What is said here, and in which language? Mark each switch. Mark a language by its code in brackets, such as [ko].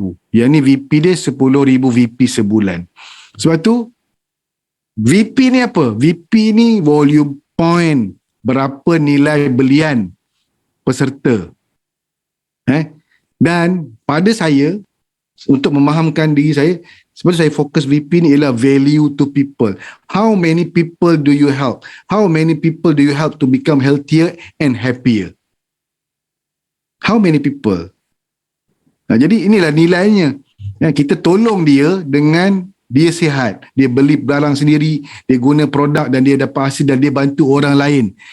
[ms] Yang ni VP dia 10,000 VP sebulan. Sebab tu, VP ni apa? VP ni volume point. Berapa nilai belian peserta. Dan pada saya, untuk memahamkan diri saya, sebab saya fokus VP ni ialah [en] value to people. How many people do you help? How many people do you help to become healthier and happier? How many people? [ms] Jadi inilah nilainya. Kita tolong dia dengan dia sihat. Dia beli barang sendiri, dia guna produk dan dia dapat hasil dan dia bantu orang lain.